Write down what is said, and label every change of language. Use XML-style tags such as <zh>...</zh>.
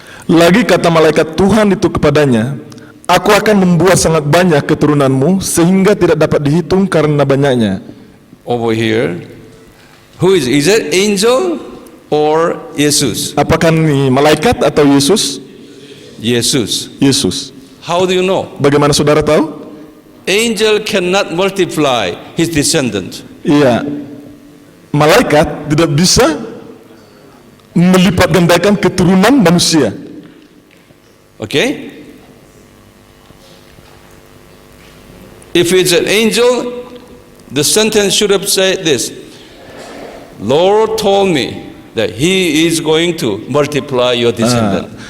<id>Lagi kata malaikat Tuhan itu kepadanya, aku akan membuat sangat banyak keturunanmu sehingga tidak dapat dihitung karena banyaknya.</id> <en>Over here, who is it angel or Jesus?</en> <id>Apakah ini malaikat atau Yesus?</id> <en>Jesus.</en> <id>Yesus.</id> <en>How do you know?</en> <id>Bagaimana saudara tahu?</id> <en>Angel cannot multiply his descendant.</en> <id>Iya, malaikat tidak bisa melipat gandakan keturunan manusia.</id> <en>Okay? If it's an angel, the sentence should have said this: Lord told me that He is going to multiply your descendant.</en>